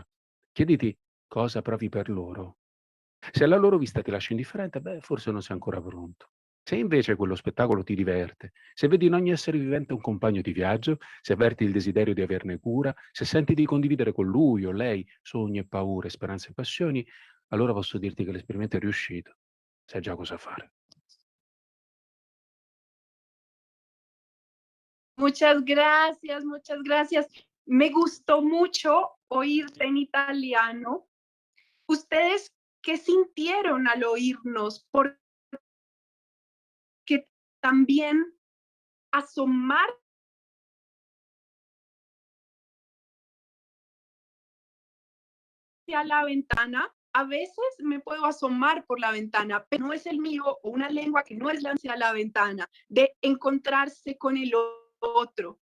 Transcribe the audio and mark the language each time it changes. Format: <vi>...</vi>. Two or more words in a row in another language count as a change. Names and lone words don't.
<it>Chiediti cosa provi per loro. Se alla loro vista ti lascia indifferente, beh, forse non sei ancora pronto. Se invece quello spettacolo ti diverte, se vedi in ogni essere vivente un compagno di viaggio, se avverti il desiderio di averne cura, se senti di condividere con lui o lei sogni e paure, speranze e passioni, allora posso dirti che l'esperimento è riuscito. Sai già cosa fare.</it> <es>Muchas gracias, muchas gracias. Me gustó mucho oírte en italiano. ¿Ustedes qué sintieron al oírnos? Porque también asomar a la ventana, a veces me puedo asomar por la ventana, pero no es el mío o una lengua que no es hacia la ventana, de encontrarse con el otro.</es>